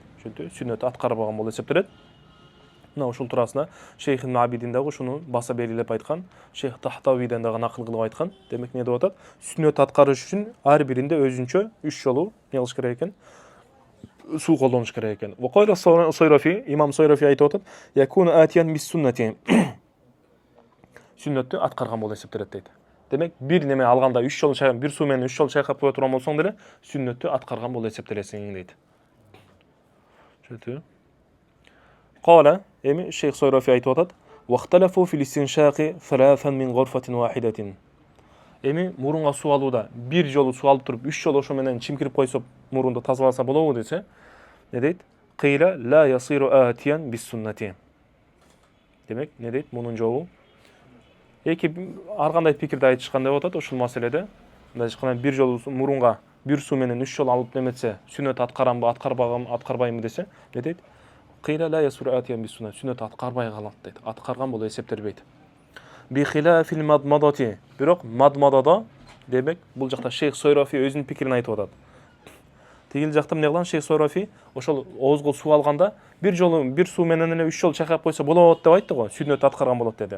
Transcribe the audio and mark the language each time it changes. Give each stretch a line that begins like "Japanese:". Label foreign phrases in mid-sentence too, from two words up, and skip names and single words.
Kyrgyz: Ошентип сүннөттү аткарбаган болот эсептелет. Мына ушул туурасында Шейх ибн Абидин дагы ушуну баса белгилеп айткан, Шейх Тахтавийден дагы накыл кылып айткан. Демек эмне деп атат? Сүннөт аткарыш үчүн ар биринде өзүнчө 3 жолу не кылыш керек экен? Суу колдонуш керек экен. Ва кайла Сойрофи, имам Сойрофи айтып атат:
Arabic: "يكون آتيا بالسنة."
Kyrgyz: Сүннөттү аткарган болот эсептелет дейт. Демек бир неме алганда 3 жолу чайкап, бир суу менен 3 жолу чайкап кое турган болсоң деле сүннөттү аткарган болот эсептелесиң дейт. Шөтү. Кала, эми Шейх Сойрофи айтып атат:
Arabic: "واختلفوا في الاستنشاق ثلاثا من غرفة واحدة."
Kyrgyz: Эми мурунга суу алууда бир жолу суу алып туруп, 3 жолу ошо менен чимкирип койсо, мурунду тазаласа болобу десе, не дейт?
Arabic: قيل لا يصير آتيا بالسنة.
Kyrgyz: Демек, не дейт? Мунун жообу эки ар кандай пикирди айтышкан деп атат ушул маселеде. Мындай бир жолу мурунга бир суу менен 3 жолу алып неметсе, сүннөт аткарамбы, аткарбаймбы десе, не дейт?
Arabic: قيل لا يصير آتيا بالسنة.
Kyrgyz: Сүннөт аткарбай калат дейт. Аткарган болуп эсептелбейт.
Arabic: بخلاف المضمضة.
Kyrgyz: Бирок мадмадада, демек, бул жакта Шейх Сойрофи өзүнүн пикирин айтып атат. Тигил жакта эмне кылган Шейх Сойрофи, ошол оозго суу алганда бир жолу бир суу менен эле 3 жолу чайкап койсо болот деп айтты го, сүннөт аткарган болот деди.